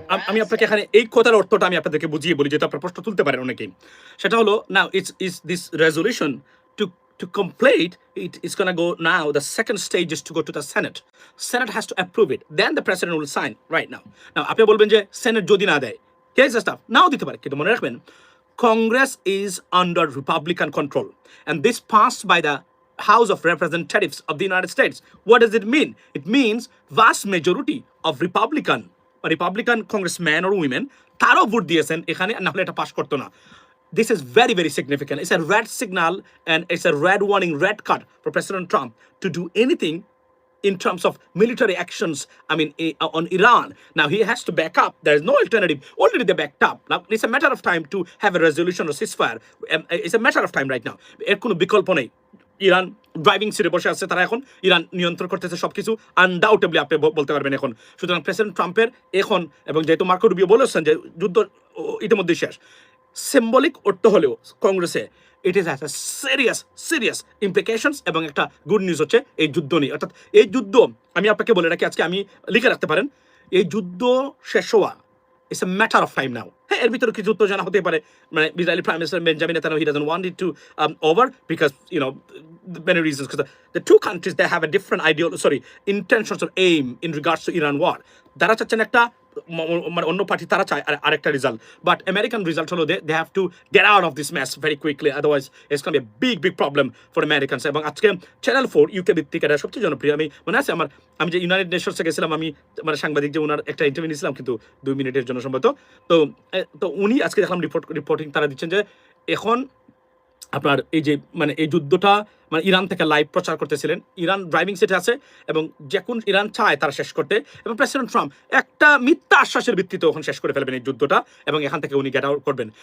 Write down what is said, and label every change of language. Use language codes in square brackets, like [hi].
[bn] আমি আপনাকে এখানে এই কথার অর্থটা আমি আপনাদেরকে বুঝিয়ে বলি, যেটা আপনার প্রশ্ন তুলতে পারেন অনেকেই। সেটা হলো, [en] now it's this resolution to complete it is going to go now, the second stage is to go to the Senate has to approve it, then the president will sign right now [bn] আপনি বলবেন যে senate যদি না দেয়, [en] here's the stuff, [bn] নাও দিতে পারে, কিন্তু মনে রাখবেন [en] Congress is under Republican control and this passed by the House of Representatives of the United States. What does it mean? It means vast majority of Republican congressmen or women [bn] তারাও vote দিয়েছেন এখানে, না হলে এটা pass করতো না। [en] This is very, very significant. It's a red signal and it's a red warning, red card for President Trump to do anything in terms of military actions, on Iran. Now, he has to back up. There is no alternative. Already they backed up. Now, it's a matter of time to have a resolution or ceasefire. It's a matter of time right now. [bn] এর কোনো বিকল্প নেই। Iran driving সিটে বসে আছে, তারা এখন Iran নিয়ন্ত্রণ করতেছে সবকিছু, আনডাউটেবলি আপনি বলতে পারবেন এখন। সুতরাং প্রেসিডেন্ট ট্রাম্পের এখন, এবং যেহেতু মার্কো রুবিও বলেছেন যে যুদ্ধ ইতিমধ্যেই শেষ, সিম্বলিক অর্থ হলেও কংগ্রেসে [en] it is has a serious implications, [bn] এবং একটা গুড নিউজ হচ্ছে এই যুদ্ধ নিয়ে। অর্থাৎ এই যুদ্ধ, আমি আপনাকে বলে রাখি আজকে, আমি লিখে রাখতে পারেন, এই যুদ্ধ শেষ হওয়া [en] It's a matter of time now. [bn] হ্যাঁ, এর ভিতরে কিছু উত্তেজনা হতে পারে, মানে Israeli prime minister Benjamin Netanyahu, [en] he doesn't want it to over because many reasons, because the two countries, they have a different intentions or aim in regards to Iran war. [bn] তারা চাচ্ছেন একটা, মানে অন্য পার্টি তারা চায় আরেকটা result, but American result হলো [en] they have to get out of this mess very quickly, otherwise it's going to be a big problem for Americans. [bn] এবং আজকে চ্যানেল 4 ইউকে ভিত্তিক এটা সবচেয়ে জনপ্রিয়, আমি মনে আছে আমি যে ইউনাইটেড নেশনসে গেছিলাম, আমি মানে সাংবাদিক যে ওনার একটা ইন্টারভিউ নিয়েছিলাম, কিন্তু 2 মিনিটের জন্য সম্ভবত। তো উনি আজকে দেখলাম রিপোর্টিং তারা দিচ্ছেন যে এখন আপনার এই যে মানে এই যুদ্ধটা মানে ইরান থেকে লাইভ প্রচার করতেছিলেন, ইরান ড্রাইভিং সিটে আছে, এবং যখন ইরান চায় তারা শেষ করতে, এবং প্রেসিডেন্ট ট্রাম্প একটা মিথ্যা আশ্বাসের ভিত্তিতে ওখানে শেষ করে ফেলবেন এই যুদ্ধটা, এবং এখান থেকে উনি গেট আউট করবেন।